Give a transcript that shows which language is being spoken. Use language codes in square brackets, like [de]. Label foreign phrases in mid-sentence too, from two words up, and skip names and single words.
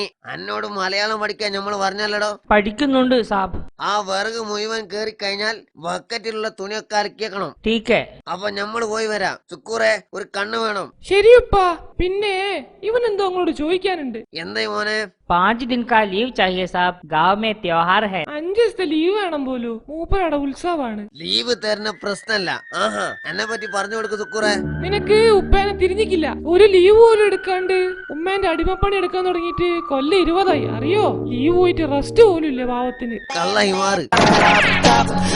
[ml] എന്നോട് മലയാളം പഠിക്കാൻ നമ്മൾ പറഞ്ഞല്ലടോ. പഠിക്കുന്നുണ്ട് സാബ്. ആ വിറക് മുഴുവൻ കേറി കഴിഞ്ഞാൽ ബക്കറ്റിലുള്ള തുണിയൊക്കെ അരക്കിയേക്കണം. അപ്പൊ ഞമ്മള് പോയി വരാം. സുക്കൂറെ, ഒരു കണ്ണ് വേണം. ശരിയപ്പാ. പിന്നെ ഇവൻ എന്തോ അങ്ങോട്ട് ചോദിക്കാനുണ്ട്. എന്താ മോനെ? [hi] 5 दिन का लीव चाहिए साहब, गांव में त्योहार है. [ml] 5 ദിവസത്തെ ലീവ് വേണം പോലും. മൂപ്പരുടെ ഉത്സവമാണ്. ലീവ് തരുന്ന പ്രശ്നല്ല. ആഹാ, എന്നെ പറ്റി പറഞ്ഞു കൊടുക്ക് സുക്കൂറെ. നിനക്ക് ഉപ്പേനെ തിരിഞ്ഞിക്കില്ല. ഒരു ലീവ് പോലും എടുക്കാണ്ട് ഉമ്മേന്റെ അടിമപ്പണി എടുക്കാൻ തുടങ്ങിയിട്ട് കൊല്ലം 20ആയി. അറിയോ? ലീവ് പോയിട്ട് റെസ്റ്റ് പോലും ഇല്ല പാവത്തിന്.